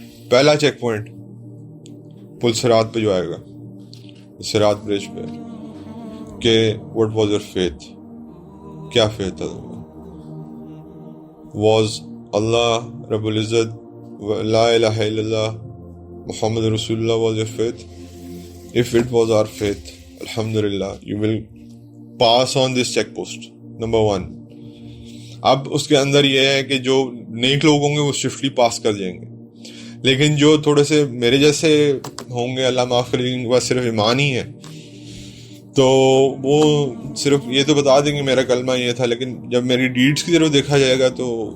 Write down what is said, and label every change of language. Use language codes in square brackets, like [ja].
[ur] پہلا check point پلسرات پہ جو آئے گا، صراط برج پہ، کہ [en] what was your faith، [ur] کیا فیتھ تھا تمہارا. [ar] was اللہ رب العزت لا الہ الا اللہ محمد رسول اللہ [en] was your faith. if it was our faith, alhamdulillah, you will pass on this check post number 1. [ur] اب اس کے اندر یہ ہے کہ جو نیک لوگ ہوں گے وہ سوئفٹلی پاس کر جائیں گے، لیکن جو تھوڑے سے میرے جیسے ہوں گے اللہ معاف کرے، جن کے پاس صرف ایمان ہی ہے، تو وہ صرف یہ تو بتا دیں گے میرا کلمہ یہ تھا، لیکن جب میری ڈیڈز کی طرف دیکھا جائے گا تو